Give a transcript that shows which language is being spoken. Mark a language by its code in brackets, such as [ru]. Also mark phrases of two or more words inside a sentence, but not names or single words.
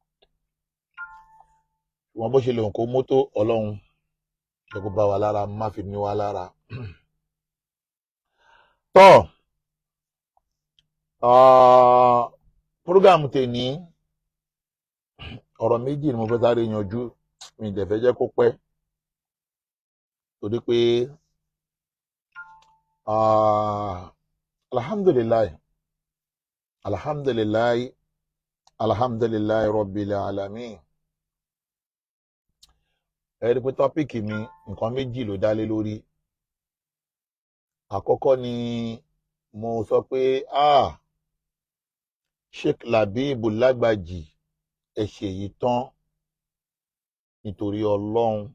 [yo] Ṣùgbọ́n bó ṣe lè hùn kó mọ́tò Ọlọ́run jẹ́ kó bá wa lára, má fi ní wa lára. Tọ́ prógámù tèní ọ̀rọ̀ méjì ni mo fẹ́ sáré yanjú, mi ì dẹ̀ fẹ́ jẹ́ kó pẹ́ torí pé [ar] الحمد لله رب العالمين. [yo] Ẹ rí i pé tọ́pìkì mi nǹkan méjì ló dá lé lórí. Àkọ́kọ́ ni mo sọ pé Sheikh Labibu Lagbaji ẹ ṣe èyí tán nítorí Ọlọ́run.